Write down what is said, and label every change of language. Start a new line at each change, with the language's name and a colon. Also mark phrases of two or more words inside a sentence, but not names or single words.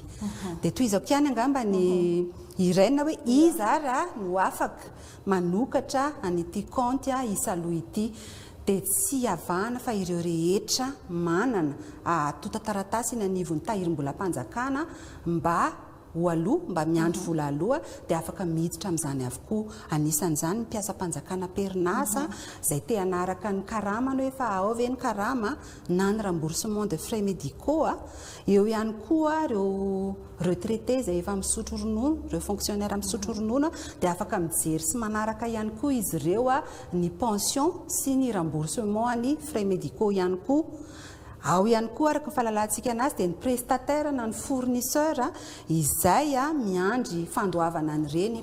Malagasy: Dia toy izao ihany angamba ny iraina hoe iza ara no afaka manokatra anyity compte isa aloha ity, dia tsy avahana fa ireo rehetra manana tota-taratasy eny anivon'ny tahirim-bolam-panjakana mba miandry vola aloha dia afaka miditra amin'izany avokoa. Anisan'izany mpiasa-panjakana perinasa izay te hanaraka ny karamany hoe fa ao ve ny karama na ny
French: remboursement de frais médicaux.
Malagasy: Eo ihany koa ireo retraité izay efa misotro ronono, ireo fonctionnaire misotro ronono dia afaka mijery sy manaraka ihany koa izy ireo ny pension sy ny remboursement ny
French: frais médicaux
Malagasy: ihany koa. Ao ihany koa araka fahalalantsika anazy dia ny prestataire na ny fournisseur izay miandry fandoavana an'ireny